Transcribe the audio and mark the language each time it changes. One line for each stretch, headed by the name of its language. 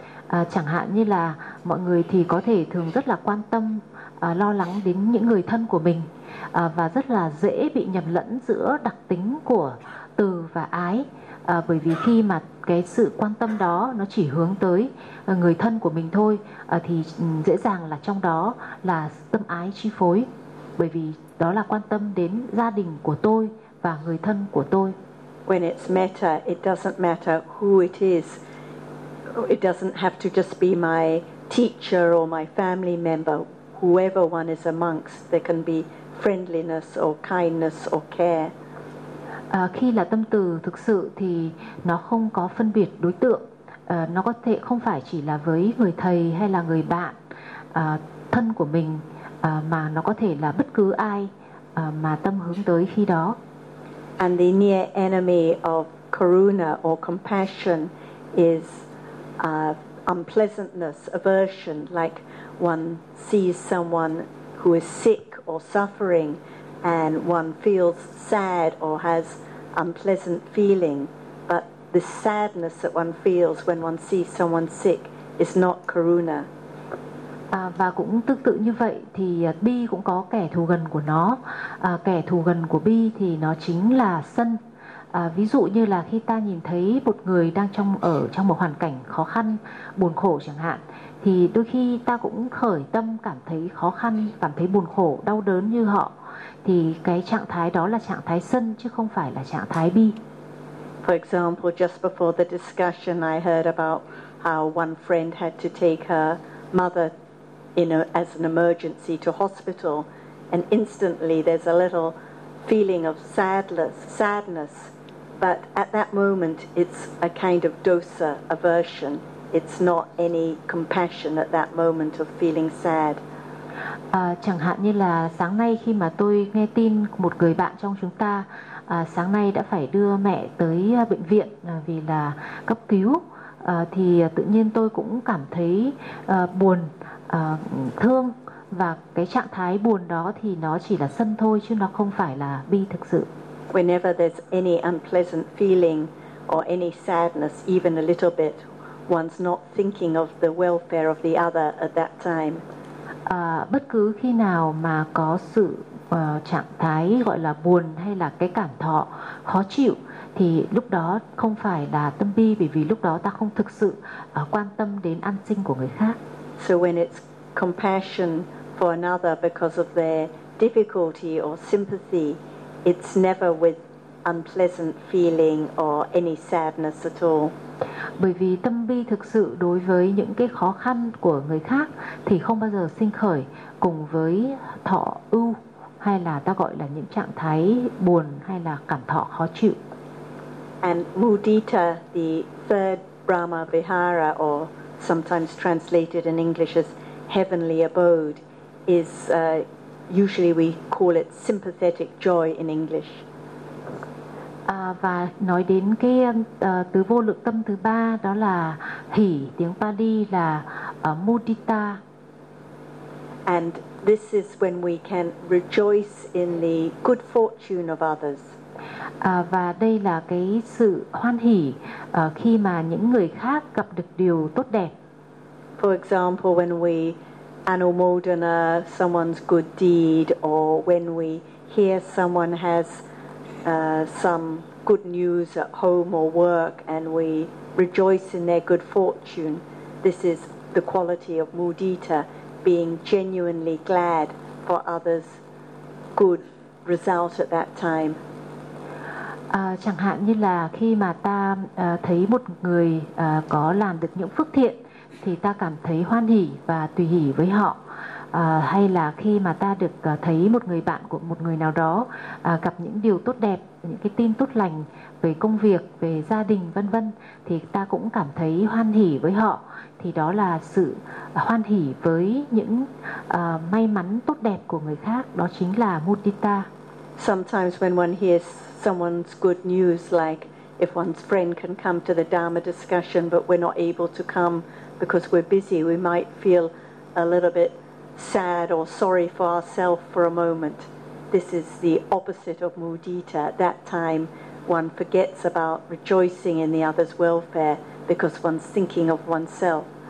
Vietnamese: Chẳng hạn như là mọi người thì có thể thường rất là quan tâm, lo lắng đến những người thân của mình, và rất là dễ bị nhầm lẫn giữa đặc tính của từ và ái, bởi vì khi mà cái sự quan tâm đó nó chỉ hướng tới người thân của mình thôi, thì dễ dàng là trong đó là tâm ái chi phối, bởi vì đó là quan tâm đến gia đình của tôi và người thân của tôi.
English: When it's matter, it doesn't matter who it is. It doesn't have to just be my teacher or my family member. Whoever one is amongst, there can be friendliness or kindness or care.
Vietnamese: Khi là tâm từ thực sự thì nó không có phân biệt đối tượng. Nó có thể không phải chỉ là với người thầy hay là người bạn thân của mình, mà nó có thể là bất cứ ai mà tâm hướng tới khi đó.
English: And the near enemy of karuna or compassion is unpleasantness, aversion, like one sees someone who is sick or suffering and one feels sad or has unpleasant feeling, but the sadness that one feels when one sees someone sick is not karuna.
Vietnamese: Và cũng tương tự như vậy thì bi cũng có kẻ thù gần của nó. Kẻ thù gần của bi thì nó chính là sân. Ví dụ như là khi ta nhìn thấy một người đang ở trong một hoàn cảnh khó khăn, buồn khổ chẳng hạn, thì đôi khi ta cũng khởi tâm cảm thấy khó khăn, cảm thấy buồn khổ, đau đớn như họ. Thì cái trạng thái đó là trạng thái sân chứ không phải là trạng thái bi.
English: For example, just before the discussion I heard about how one friend had to take her mother as an emergency to hospital, and instantly there's a little feeling of sadness, but at that moment it's a kind of dosa aversion. It's not any compassion at that moment of feeling sad.
Vietnamese: Chẳng hạn như là sáng nay khi mà tôi nghe tin một người bạn trong chúng ta sáng nay đã phải đưa mẹ tới bệnh viện vì là cấp cứu, thì tự nhiên tôi cũng cảm thấy buồn, thương. Và cái trạng thái buồn đó thì nó chỉ là sân thôi chứ nó không phải là bi thực sự.
English: Whenever there's any unpleasant feeling or any sadness, even a little bit, one's not thinking of the welfare of the other at that time.
Vietnamese: Bất cứ khi nào mà có sự trạng thái gọi là buồn hay là cái cảm thọ khó chịu thì lúc đó không phải là tâm bi, bởi vì lúc đó ta không thực sự quan tâm đến an sinh của người khác.
English: So when it's compassion for another because of their difficulty or sympathy, it's never with unpleasant feeling or any sadness at all.
Vietnamese: Bởi vì tâm bi thực sự đối với những cái khó khăn của người khác thì không bao giờ sinh khởi cùng với thọ ưu, hay là ta gọi là những trạng thái buồn hay là cảm thọ khó chịu.
English: And mudita, the third Brahma Vihara, or sometimes translated in English as heavenly abode, is usually we call it sympathetic joy in English.
Vietnamese: Và nói đến cái tứ vô lượng tâm thứ ba, đó là hỷ, tiếng Pali là mudita.
English: And this is when we can rejoice in the good fortune of others.
Vietnamese: Và đây là cái sự hoan hỷ khi mà những người khác gặp được điều tốt đẹp.
English: For example, when we anumodana someone's good deed, or when we hear someone has some good news at home or work and we rejoice in their good fortune, this is the quality of mudita, being genuinely glad for others' good result at that time.
Vietnamese: Chẳng hạn như là khi mà ta thấy một người có làm được những phước thiện thì ta cảm thấy hoan hỷ và tùy hỷ với họ. Hay là khi mà ta được thấy một người bạn của một người nào đó gặp những điều tốt đẹp, những cái tin tốt lành về công việc, về gia đình vân vân, thì ta cũng cảm thấy hoan hỷ với họ. Thì đó là sự hoan hỷ với những may mắn tốt đẹp của người khác, đó chính là mudita.
English: Sometimes when one hears someone's good news, like if one's friend can come to the Dharma discussion but we're not able to come because we're busy, we might feel a little bit sad or sorry for ourselves for a moment. This is the opposite of mudita. At that time, one forgets about rejoicing in the other's welfare because one's thinking of oneself.